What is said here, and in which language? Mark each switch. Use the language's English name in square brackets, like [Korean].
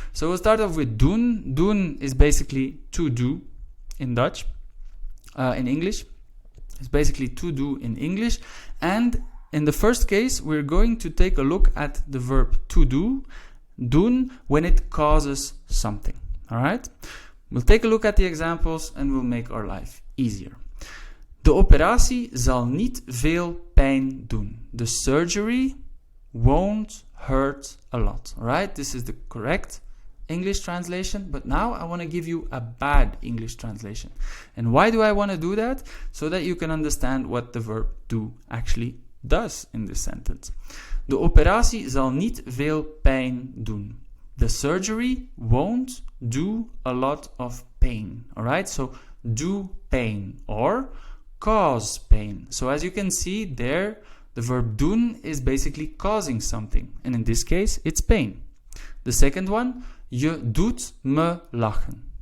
[English] So we'll start off with doen. Doen is basically to do in Dutch. In English. It's basically to do in English. And in the first case, we're going to take a look at the verb to do, doen, when it causes something. Alright? We'll take a look at the examples and we'll make our life easier. [Dutch] De operatie zal niet veel pijn doen. [English] The surgery won't hurt a lot. Alright? This is the correct English translation, but now I want to give you a bad English translation. And why do I want to do that? So that you can understand what the verb do actually does in this sentence. [Dutch] De operatie zal niet veel pijn doen. [English] The surgery won't do a lot of pain. Alright? So do pain or cause pain. So as you can see there, the verb doen is basically causing something. And in this case, it's pain. The second one, [Dutch] je doet me lachen.